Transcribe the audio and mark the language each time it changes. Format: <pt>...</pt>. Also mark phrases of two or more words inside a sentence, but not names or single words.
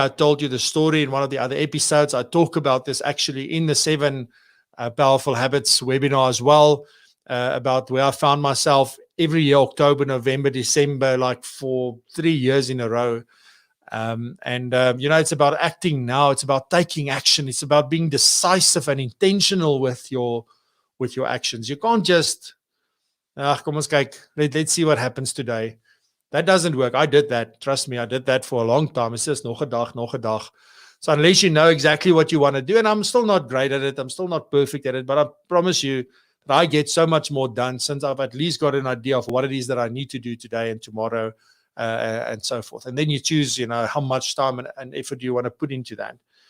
<en>I told you the story in one of the other episodes. I talk about this actually in the 7 Powerful Habits webinar as well, about where I found myself every year, October, November, December, like for 3 years in a row. It's about acting now. It's about taking action. It's about being decisive and intentional with your actions. You can't just,</en> <af>kom ons kyk,</af> <en>let's see what happens today. That doesn't work. I did that. Trust me, I did that for a long time. It's just</en> <af>nog 'n dag.</af> <en>So unless you know exactly what you want to do, and I'm still not great at it, I'm still not perfect at it, but I promise you that I get so much more done since I've at least got an idea of what it is that I need to do today and tomorrow, and so forth. And then you choose, how much time and effort you want to put into that.</en>